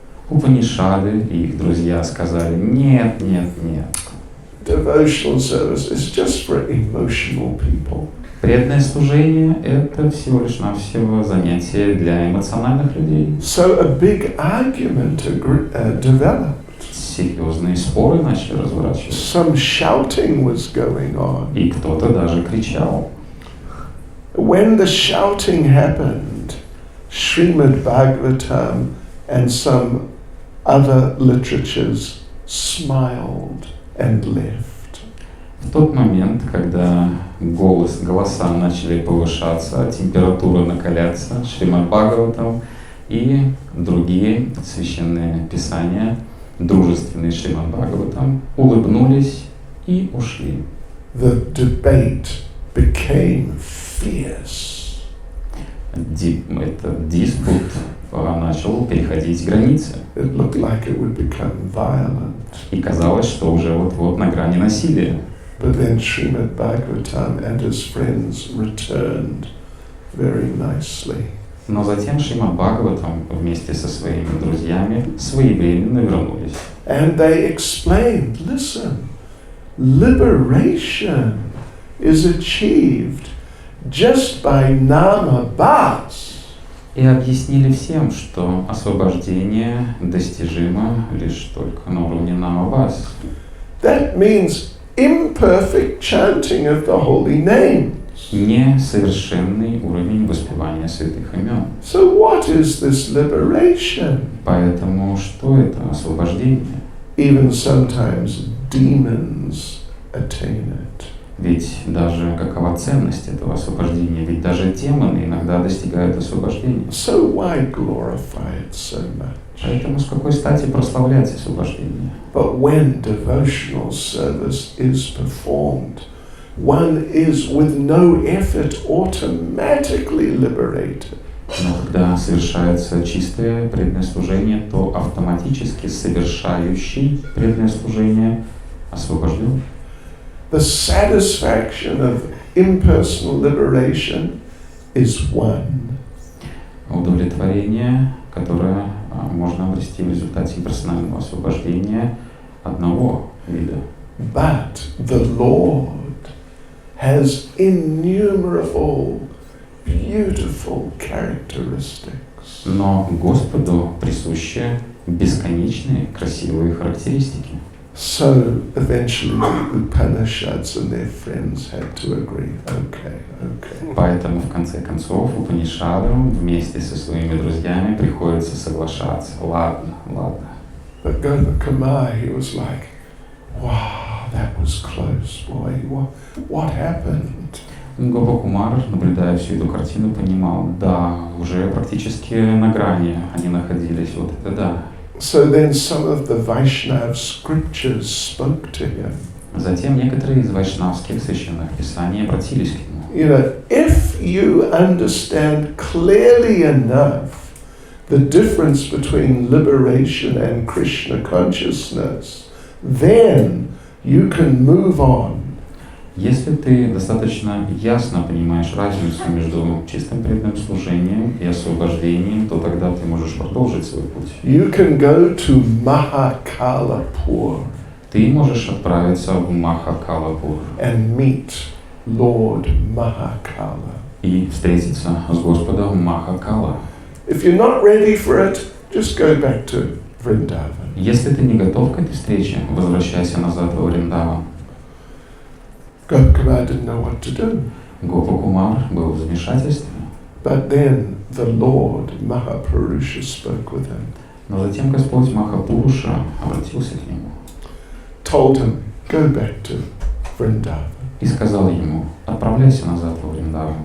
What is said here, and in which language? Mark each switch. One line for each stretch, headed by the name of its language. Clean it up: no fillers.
Russian: Упанишады и их друзья сказали, нет.
English: Devotional service is just for emotional people.
Russian: Преданное служение – это всего лишь навсего занятие для эмоциональных людей.
English: So a big argument developed.
Russian: серьезные споры начали разворачиваться.
English: Some shouting was going on.
Russian: И кто-то даже кричал.
English: When the shouting happened, Srimad Bhagavatam and some other literatures smiled and left.
Russian: В тот момент, когда голоса начали повышаться, температура накаляться, Шримад Бхагаватам и другие священные писания, дружественные Шримад Бхагаватам, улыбнулись и ушли.
English: The debate became fierce.
Russian: Этот диспут начал переходить границы.
English: It looked like it would become violent.
Russian: И казалось, что уже вот-вот на грани насилия.
English: But then Srimad Bhagavatam and his friends returned very nicely.
Russian: Но затем Шримад Бхагаватам вместе со своими друзьями своевременно вернулись.
English: And they explained, listen, liberation is achieved just by nama bhas.
Russian: И объяснили всем, что освобождение достижимо лишь только на уровне намабас.
English: That means imperfect chanting of the holy names.
Russian: Несовершенный уровень воспевания святых имен.
English: So what is this liberation?
Russian: Поэтому что это освобождение?
English: Even sometimes demons attain it.
Russian: Ведь даже какова ценность этого освобождения? Ведь даже демоны иногда достигают освобождения.
English: So why glorify it so much?
Russian: Поэтому с какой стати прославлять освобождение?
English: But when devotional service is performed, one is with no effort automatically liberated.
Russian: Но когда совершается чистое преданное служение, то автоматически совершающий преданное служение освобожден.
English: The satisfaction of impersonal liberation is one.
Russian: Удовлетворение, которое можно обрести в результате имперсонального освобождения одного вида.
English: But the Lord has innumerable beautiful characteristics.
Russian: Но Господу присущи бесконечные красивые характеристики.
English: So eventually the Upanishads and their friends had to agree, okay.
Russian: Поэтому в конце концов Упанишадам вместе со своими друзьями приходится соглашаться. Ладно.
English: But Gopakuma, he was like, wow, that was close, boy. What happened?
Russian: Гопакумар, наблюдая всю эту картину, понимал, да, уже практически на грани они находились, вот это да.
English: So then some of the Vaishnava scriptures spoke to him.
Russian: Затем некоторые из вайшнавских священных писаний обратились к нему.
English: You know, if you understand clearly enough the difference between liberation and Krishna consciousness, then you can move on.
Russian: Если ты достаточно ясно понимаешь разницу между чистым преданным служением и освобождением, то тогда ты можешь продолжить свой путь.
English: You can go to Mahakalapur.
Russian: Ты можешь отправиться в Махакалапур
English: And meet Lord Mahakala.
Russian: и встретиться с Господом Махакала.
English: If you're not ready for it, just go back to Vrindavan.
Russian: Если ты не готов к этой встрече, возвращайся назад во Вриндаван.
English: Gopakuma didn't know what to do.
Russian: Гопакумар был в замешательстве.
English: But then the Lord Mahapurusha spoke with him.
Russian: Но затем Господь Махапуруша обратился к нему
English: Told him, go back to Vrindavan.
Russian: и сказал ему: отправляйся назад во Вриндаван.